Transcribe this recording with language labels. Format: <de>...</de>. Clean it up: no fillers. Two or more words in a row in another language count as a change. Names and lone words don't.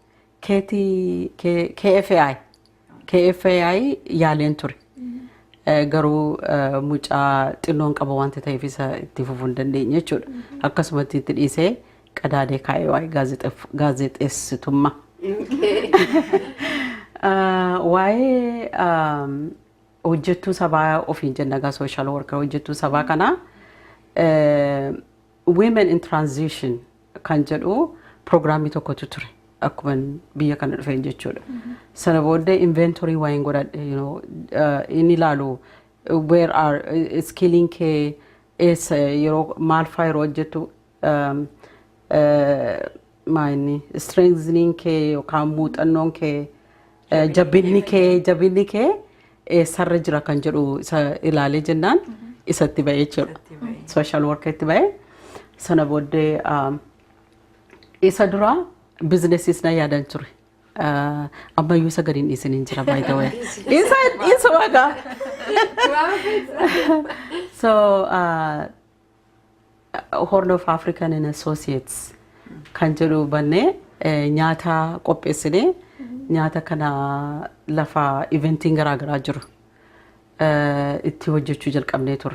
<om>KFAI yaaleen ture garuu mucaa xinnoon qaba wanta ta'eef isa itti fufuu hin dandeenye jechuudha akkasumatti itti dhiisee qadaadee kaa'ee waa'ee gaazexeessitummaa waa'ee hojjettuu sabaa ofiin jennagaa</om> <en>social worker</en> <om>hojjettuu sabaa kana</om> <en>women in transition</en> <om>kan jedhu programii tokkotu ture akkuma biyya kana dhufeen jechuudha sana booddee inventory waa'een godhadhe inni ilaalu</om> <en>where are skilling</en> <om>kee eessa yeroo maal faa yeroo hojjettu maayini strengthening kee yookaan muuxannoon kee jabinni kee sarra jira kan jedhu isa ilaalee jennaan isatti ba'ee jechuudha</om> <en>social worker</en> <om>itti ba'ee sana booddee isa dura businesses na yaadan ture ammayyuu isa gadiin dhiisin hin jira</om> <en>by the way</en> <om>isa wagaa so Horn of African and Associates kan jedhu bannee nyaata qopheessinee nyaata kana lafa eventiin garaagaraa jiru itti hojjechuu jalqabnee turre.</om>